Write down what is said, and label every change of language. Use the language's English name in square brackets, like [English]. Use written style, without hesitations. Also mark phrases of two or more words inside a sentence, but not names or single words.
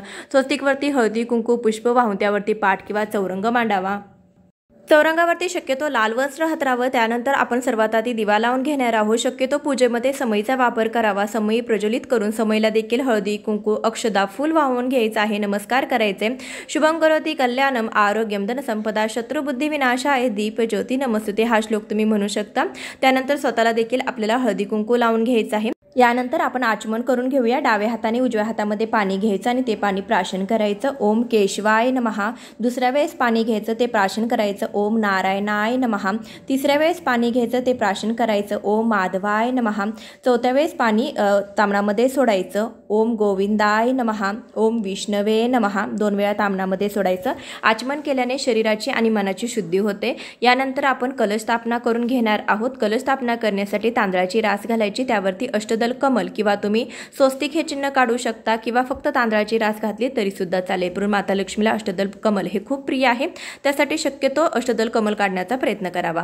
[Marathi] स्वस्तिकवरती हळदी कुंकू पुष्प वाहून त्यावरती पाट किंवा चौरंग मांडावा. चौरंगावरती शक्यतो लाल वस्त्र हातरावं. त्यानंतर आपण सर्वात आधी दिवा लावून घेणार आहोत. शक्यतो पूजेमध्ये समईचा वापर करावा. समई प्रज्वलित करून समईला देखील हळदी कुंकू अक्षदा फूल वाहून घ्यायचं आहे. नमस्कार करायचे. [Sanskrit] शुभं करोति कल्याणम आरोग्यम धनसंपदा शत्रुबुद्धी विनाशाय दीप ज्योती नमस्तुते [Marathi] हा श्लोक तुम्ही म्हणू शकता. त्यानंतर स्वतःला देखील आपल्याला हळदी कुंकू लावून घ्यायचं आहे. यानंतर आपण आचमन करून घेऊया. डाव्या हाताने उजव्या हातामध्ये पाणी घ्यायचं आणि ते पाणी प्राशन करायचं. [Sanskrit] ओम केशवाय नमः. [Marathi] दुसऱ्या वेळेस पाणी घ्यायचं, ते प्राशन करायचं. [Sanskrit] ओम नारायणाय नमः. [Marathi] तिसऱ्या वेळेस पाणी घ्यायचं, ते प्राशन करायचं. [Sanskrit] ओम माधवाय नमः. [Marathi] चौथ्या वेळेस पाणी तांबणामध्ये सोडायचं. [Sanskrit] ओम गोविंदाय नमः. ओम विष्णवे नमः. [Marathi] 2 वेळा तांबणामध्ये सोडायचं. आचमन केल्याने शरीराची आणि मनाची शुद्धी होते. यानंतर आपण कलश स्थापना करून घेणार आहोत. कलश स्थापना करण्यासाठी तांदळाची रास घालायची. त्यावरती अष्टदल कमल किंवा तुम्ही स्वस्तिक हे चिन्ह काढू शकता किंवा फक्त तांदळाची रास घातली तरी सुद्धा चालेल. पण माता लक्ष्मीला अष्टदल कमल हे खूप प्रिय आहे. त्यासाठी शक्यतो अष्टदल कमल काढण्याचा प्रयत्न करावा.